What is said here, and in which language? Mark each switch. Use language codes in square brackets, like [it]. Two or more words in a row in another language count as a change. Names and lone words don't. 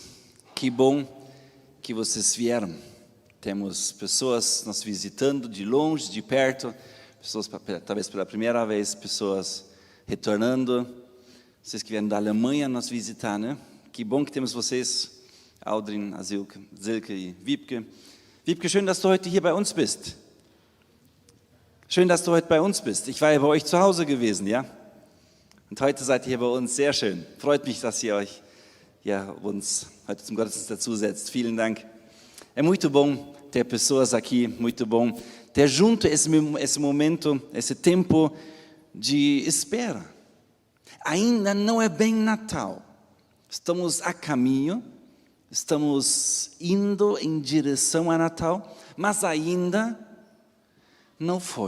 [pt] Que bom que vocês vieram. Temos pessoas nos visitando de longe, de perto, pessoas talvez pela primeira vez, pessoas retornando. Vocês que vieram da Alemanha nos visitar, né? Que bom que temos vocês, Audrin, Silke e Wiebke. [de] Wiebke, schön, dass du heute hier bei uns bist. Schön, dass du heute bei uns bist. Ich war ja bei euch zu Hause gewesen, ja? Und heute seid ihr hier bei uns, sehr schön. Freut mich, dass ihr euch uns heute zum Gottesdienst dazusetzt. Vielen Dank. [pt] É muito bom ter pessoas aqui, muito bom ter junto esse momento, esse tempo de espera. Ainda não é bem Natal. Estamos a caminho, estamos indo em direção a Natal, mas ainda não foi.